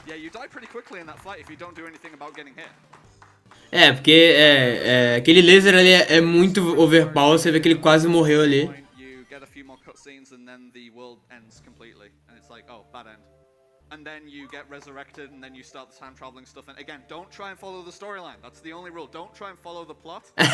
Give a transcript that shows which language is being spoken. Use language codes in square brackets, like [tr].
[en] Yeah, you die pretty quickly in that fight if you don't do anything about getting hit. [pt] Porque aquele laser ali é muito overpower, você vê que ele quase morreu ali. [en] You get a few more cutscenes and then the world ends completely. And it's like, oh, bad end. And then you get resurrected and then you start the time traveling stuff. And again, don't try and follow the storyline. That's the only rule. Don't try and follow the plot.